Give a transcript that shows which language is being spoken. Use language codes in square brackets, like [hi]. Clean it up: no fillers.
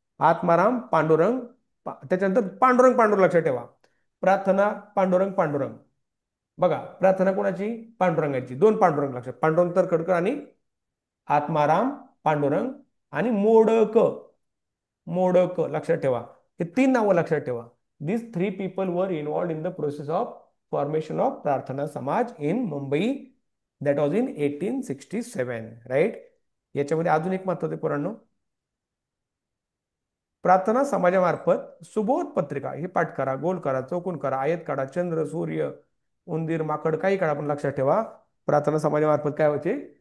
[mr] आत्माराम पांडुरंग. त्याच्यानंतर पांडुरंग, पांडुरंग लक्षात ठेवा. प्रार्थना पांडुरंग, पांडुरंग. बघा, प्रार्थना कोणाची? पांडुरंगाची. दोन पांडुरंग लक्षात, पांडुरंग तरखडकर आणि आत्माराम पांडुरंग. आणि मोडक, मोडक लक्षात ठेवा. हे तीन नावं लक्षात ठेवा. [en] This three people were involved in the process of formation of Prarthana Samaj in Mumbai. That was in 1867, right. [mr] याच्यामध्ये अजून एक महत्वाचे पुराण, प्रार्थना समाजामार्फत सुबोध पत्रिका, हे पाठ करा, गोल करा, चौकून करा, आयत काढा, चंद्र, सूर्य, उंदीर, माकड काही काढा, पण लक्षात ठेवा प्रार्थना समाजामार्फत काय होते?